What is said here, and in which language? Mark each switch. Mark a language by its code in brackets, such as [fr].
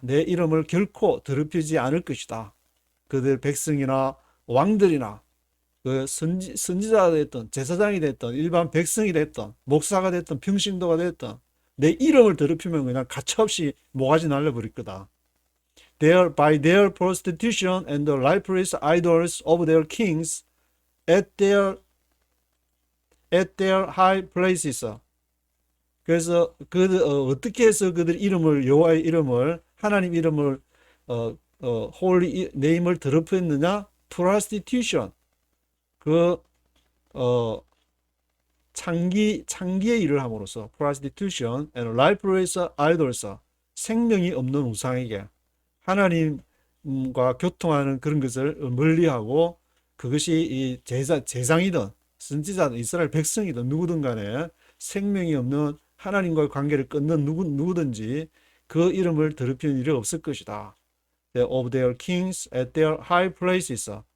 [ko] 내 이름을 결코 더럽히지 않을 것이다. 그들 백성이나 왕들이나 그 선지자가 됐던 제사장이 됐던 일반 백성이 됐던 목사가 됐던 평신도가 됐던 내 이름을 더럽히면 그냥 가차없이 모가지 날려버릴 거다. [en] By their prostitution and the lifeless idols of their kings at their high places. [ko] 그래서 어떻게 해서 그들 이름을 여호와의 이름을 하나님 이름을 holy name을 더럽혔느냐? [en] prostitution. [ko] 창기의 일을 함으로써 [en] prostitution and lifeless idols. [ko] 생명이 없는 우상에게 하나님과 교통하는 그런 것을 멀리하고 그것이 이 제사장이든 선지자든 이스라엘 백성이든 누구든 간에 생명이 없는 하나님과의 관계를 끊는 누구든지 그 이름을 더럽히는 일이 없을 것이다. [en] Of their kings at their high places.